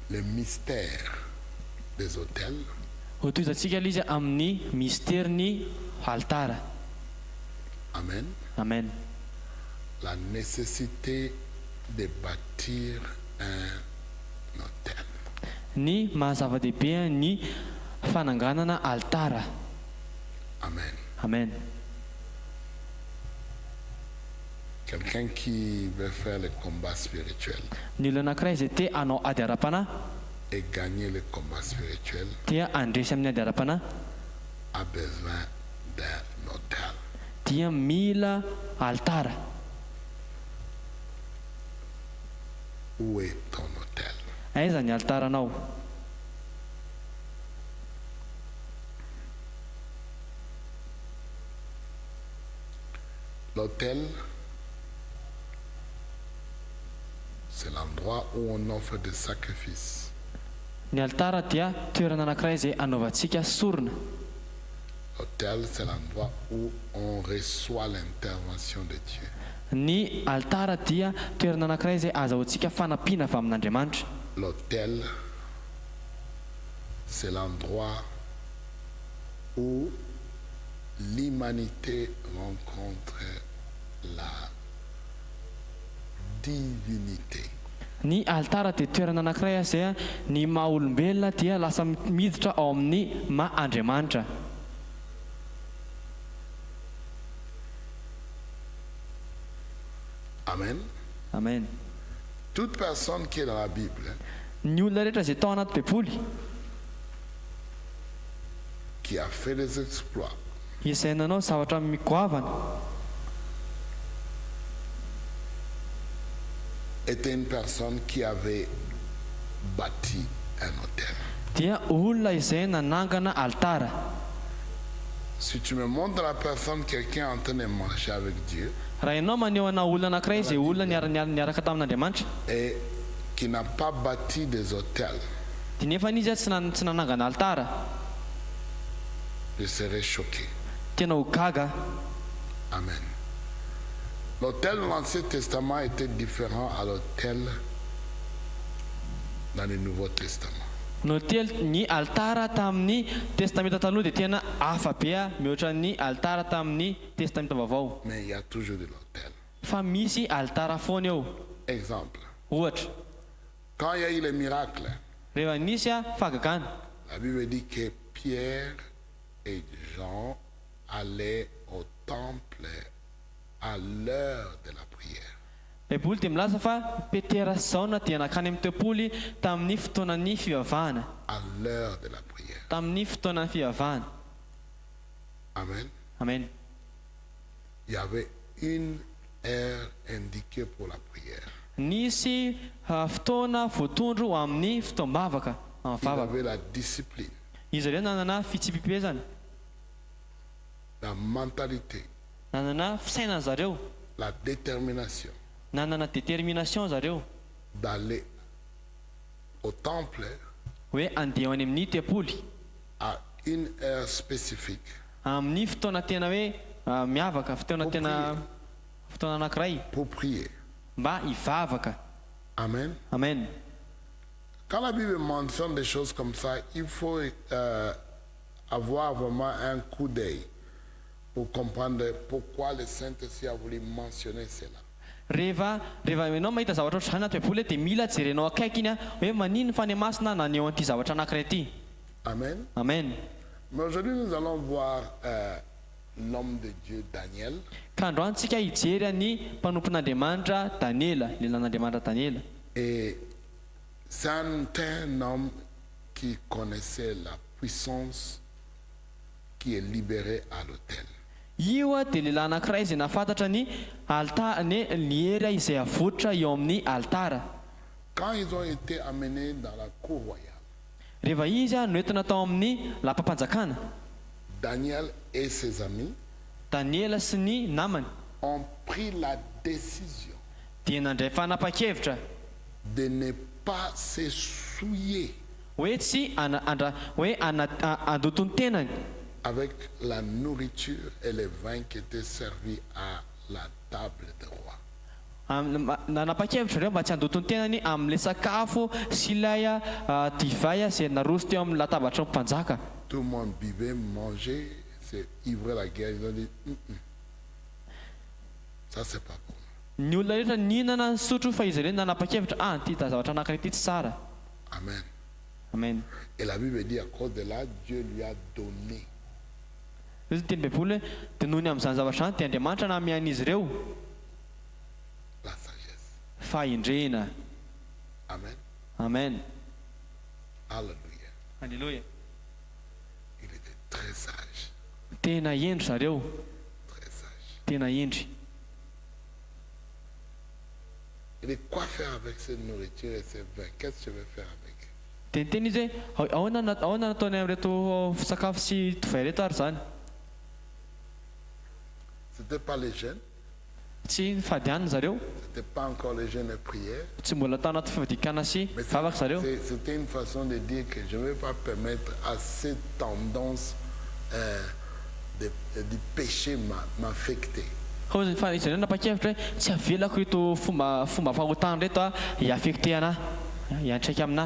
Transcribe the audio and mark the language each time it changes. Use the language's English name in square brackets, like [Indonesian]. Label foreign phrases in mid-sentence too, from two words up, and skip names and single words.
[French] le mystère des autels. [Malagasy] Hotoizantsika izy amin'ny mysterin'ny altara. [French] Amen. [Malagasy] Amen. [French] La nécessité de bâtir un autel. [Malagasy] Ny mahazava-dehibe ny fananganana altara. [French] Amen. [Malagasy] Amen. [French] Quelqu'un qui veut faire le combat spirituel [Malagasy] Ny olona anankiray izay te hanao ady ara-panahy [French] et gagner le combat spirituel [Malagasy] dia andresy amin'ny ady ara-panahy [French] a besoin d'un autel. [Malagasy] dia mila altara. [French] Où est ton autel? [Malagasy] Aiza ny altaranao? [French] L'autel, c'est l'endroit où on offre des sacrifices. [Malagasy] Ny altara dia toerana anankiray izay anaovantsika sorona. [French] L'autel, c'est l'endroit où on reçoit l'intervention de Dieu. [Malagasy] Ny altara dia toerana anankiray izay azahoantsika fanampiana avy amin'Andriamanitra. [French] L'autel, c'est l'endroit où l'humanité rencontre la divinité. [Malagasy] Ny altara dia toerana anankiray izay ny maha olombelona dia lasa miditra ao amin'ny maha Andriamanitra. [French] Amen. [Malagasy] Amen. [French] Toute personne qui est dans la Bible, [Malagasy] Ny olona rehetra izay tao anaty Baiboly [French] qui a fait des exploits, [Malagasy] izay nanao zavatra migoavana [French] était une personne qui avait bâti un autel. [Malagasy] dia olona izay nanangana altara. [French] Si tu me montres la personne, quelqu'un en train de marcher avec Dieu [Malagasy] Raha ianao maneho ana olona anankiray izay olona niaraka tamin'Andriamanitra [French] et qui n'a pas bâti des autels, [Malagasy] dia nefa izy tsy nanangana altara, [French] je serais choqué. [Malagasy] tena ho gaga. Amen. [French] L'autel de l'Ancien Testament était différent à l'autel dans le Nouveau Testament. [Malagasy] Ny altara tamin'ny testamenta taloha dia tena hafa be mihoatra ny altara tamin'ny testamenta vaovao. [French] Mais il y a toujours de l'autel. [Malagasy] Fa misy altara foana eo. [French] Exemple, [Malagasy] Ohatra, [French] quand il y a eu les miracles, [Malagasy] rehefa nisy fahagagana, [French] la Bible dit que Pierre et Jean allaient au temple à l'heure de la prière. [Malagasy] Baiboly dia milaza fa Petera sy Jaona dia nakany amin'ny tempoly tamin'ny fotoanan'ny fivavahana. [French] À l'heure de la prière. [Malagasy] Tamin'ny fotoanan'ny fivavahana. [French] Amen. [Malagasy] Amen. [French] Il y avait une heure indiquée pour la prière. [Malagasy] Nisy fotoana voatondro ho amin'ny fotoam-bavaka. [French] Il avait la discipline, [Malagasy] Izy ireo nanana fitsipipezana, [French] la mentalité, [Malagasy] nanana fisainana zareo, [French] la détermination [Malagasy] nanana détermination zareo [French] d'aller au temple [Malagasy] hoe andeha any amin'ny tempoly [French] à une heure spécifique [Malagasy] amin'ny fotoana tena hoe miavaka, fotoana anankiray [French] pour prier. [Malagasy] mba hivavaka. [French] Amen. [Malagasy] Amen. [French] Quand la Bible mentionne des choses comme ça, il faut avoir vraiment un coup d'œil pour comprendre pourquoi le Saint-Esprit a voulu mentionner cela. [Malagasy] Rehefa ianao mahita zavatra ohatr'izany anaty Baiboly dia mila jerenao akaiky iny hoe maninona fa ny masina naneho an'ity zavatra anankiray ity. [French] Amen. [Malagasy] Amen. [French] Mais aujourd'hui, nous allons voir l'homme de Dieu, Daniel. [Malagasy] Ka androany tsika hijery ny mpanompon'Andriamanitra Daniela, lelan'Andriamanitra Daniela. [French] Et c'est un homme qui connaissait la puissance qui est libérée à l'autel. [Malagasy] Io dia lehilahy anankiray izay nafantatra ny hery izay avotra eo amin'ny altara. [French] Quand ils ont été amenés dans la cour royale, [Malagasy] Rehefa izy noentina tao amin'ny lapam-panjakana, [French] Daniel et ses amis [Malagasy] Daniela sy ny namany [French] ont pris la décision [Malagasy] dia nandray fanapa-kevitra [French] de ne pas se souiller [Malagasy] hoe tsy andoto ny tenany [French] avec la nourriture et les vins qui étaient servis à la table des rois. [Malagasy] nanapa-kevitra reo mba tsy handotony tenany amin'le sakafo sy ilay divay izay naroso teo amin'ny latabatra ny mpanjaka. [French] Tout le monde buvait, mangeait, c'est ivrer la guerre. Ils ont dit, ça c'est pas bon. [Malagasy] Ny olona rehetra nihinana ny sotro fa izy ireny nanapa-kevitra ty zavatra anankiray ity tsy tsara. [French] Amen. [Malagasy] Amen. [French] Et la Bible dit, à cause de là, Dieu lui a donné [Malagasy] izy teny baiboly hoe dia nohony amin'izany zavatra izany dia Andriamanitra namian'izy ireo [French] la sagesse. [Malagasy] fahendrena. [French] Amen. [Malagasy] Amen. [French] Alléluia. [Malagasy] Alléluia. [French] Il était très sage. [Malagasy] Tena endry zareo. [French] Très sage. [Malagasy] Tena endry. [French] Il dit, quoi faire avec cette nourriture et ces vins? Qu'est-ce que je vais faire avec? [Malagasy] Dia niteny izy hoe ahoana nataony amin'reto sakafo sy divay reto ary zany. [French] C'était pas les jeûnes. [Malagasy] Tsy fadianina zareo. [French] C'était pas encore les jeûnes et prières. [Malagasy] Tsy mbola tao anaty fivadikana sy [French] Mais [Malagasy] vavaka zareo. [French] c'était une façon de dire que je ne vais pas permettre à cette tendance du péché m'affecter. [Malagasy] Fa izy ireo napa-kevitra hoe tsy avelako reto fomba fahotana reto hiaffecte anahy, hiantraika aminahy.